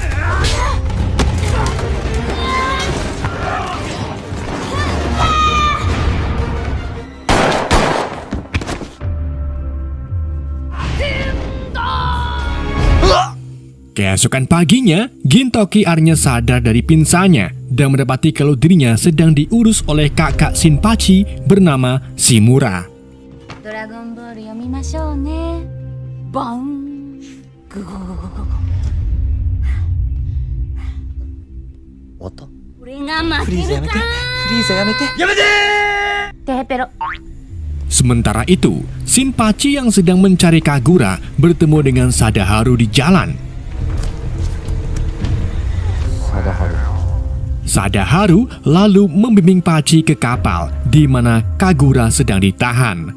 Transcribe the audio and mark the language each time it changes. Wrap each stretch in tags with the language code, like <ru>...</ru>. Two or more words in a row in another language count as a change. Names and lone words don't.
<id>Keesokan paginya, Gintoki akhirnya sadar dari pingsannya dan mendapati kalau dirinya sedang diurus oleh kakak Shinpachi bernama Shimura.</id> <ja>Dragon Ball 読みましょうね。バン。グゴゴゴゴゴ。終わった？これが負けるか。フリーザやめて。やめて。テペロ。</ja> <id>Sementara itu, Shinpachi yang sedang mencari Kagura bertemu dengan Sadaharu di jalan. Sadaharu lalu membimbing Pachi ke kapal di mana Kagura sedang ditahan.</id>